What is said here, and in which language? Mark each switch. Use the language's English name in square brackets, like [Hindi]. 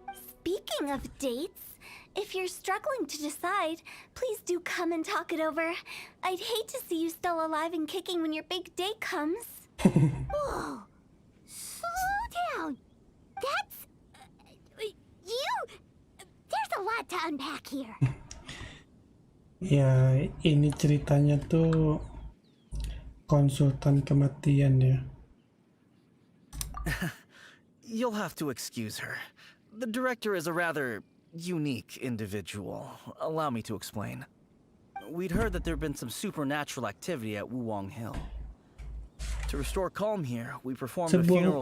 [English] Speaking of dates, if you're struggling to decide, please do come and talk it over. I'd hate to see you still alive and kicking when your big day comes. Whoa! Slow down! That's... you... There's a lot to unpack here. [Indonesian] Ya, ini ceritanya tuh konsultan kematian ya. [English] You'll have to excuse her. The director is a rather unique individual. Allow me to explain. We'd heard that there'd been some supernatural activity at Wuwang Hill. To restore calm here, we performed a [Indonesian] Sebuah [English] funeral